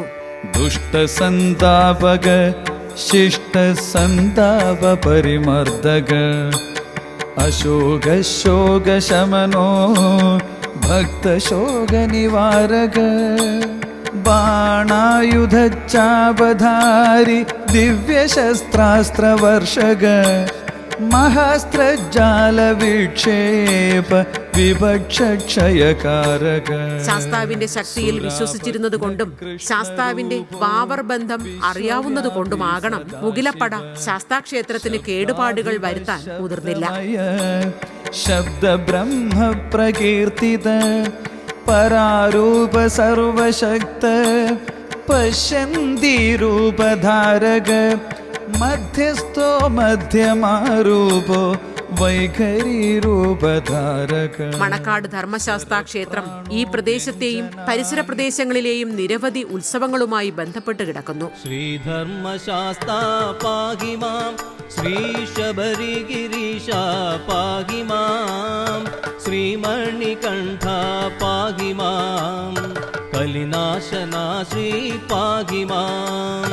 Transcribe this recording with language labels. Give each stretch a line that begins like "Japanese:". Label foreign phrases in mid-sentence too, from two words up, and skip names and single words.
Sanskrit: ദുഷ്ടസന്താപക ശിഷ്ടസന്താപ പരിമർദ്ദക അശോകശോകശമനോ ഭക്തശോക നിവാരക ബാണായുധച്ചാപധാരി ദിവ്യശസ്ത്രാസ്ത്രവർഷക മഹാസ്ത്രജാല വിക്ഷേപ വിഭക്ഷയകാരക.
Malayalam: ശാസ്താവിന്റെ ശക്തിയിൽ വിശ്വസിച്ചിരുന്നത് കൊണ്ടും ശാസ്താവിന്റെ വാവർ ബന്ധം അറിയാവുന്നത് കൊണ്ടുമാകണം മുകിലപ്പട ശാസ്താക്ഷേത്രത്തിന് കേടുപാടുകൾ വരുത്താൻ മുതിർന്നില്ല.
Sanskrit: शब्द ब्रह्म प्रकीर्तित परारूप सर्वशक्त पश्यन्ति रूपधारक मध्यस्थो मध्यमारूपो വൈഖരി രൂപധാരക.
Malayalam: മണക്കാട് ധർമ്മശാസ്താ ക്ഷേത്രം ഈ പ്രദേശത്തെയും പരിസര പ്രദേശങ്ങളിലെയും നിരവധി ഉത്സവങ്ങളുമായി ബന്ധപ്പെട്ട് കിടക്കുന്നു.
Sanskrit: ശ്രീധർമ്മശാസ്താ പാഹിമാം, ശ്രീ ശബരിഗിരീശ പാഹിമാം, ശ്രീമണികണ്ഠ പാഹിമാം, കലിനാശനാ ശ്രീ പാഹിമാം.